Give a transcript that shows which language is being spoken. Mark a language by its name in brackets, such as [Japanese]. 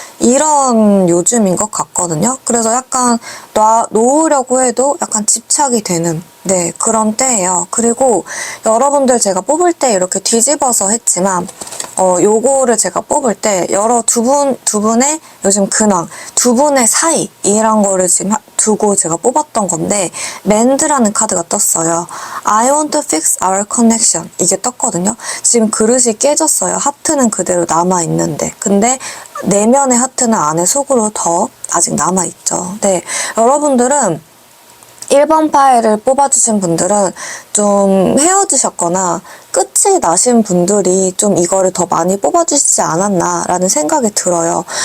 [Korean] 이런 요즘인 것 같거든요. 그래서 약간 놓으려고 해도 약간 집착이 되는 네, 그런 때예요. 그리고 여러분들 제가 뽑을 때 이렇게 뒤집어서 했지만 요거를 제가 뽑을 때 두 분의 요즘 근황, 두 분의 사이 이런 거를 지금 두고 제가 뽑았던 건데 맨드라는 카드가 떴어요. [English] I want to fix our connection [Korean] 이게 떴거든요. 지금 그릇이 깨졌어요. 하트는 그대로 남아있는데 근데 내면의 하트는 안에 속으로 더 아직 남아있죠. 네, 여러분들은 1번 파일을 뽑아주신 분들은 좀 헤어지셨거나 끝이 나신 분들이 좀 이거를 더 많이 뽑아주시지 않았나 라는 생각이 들어요.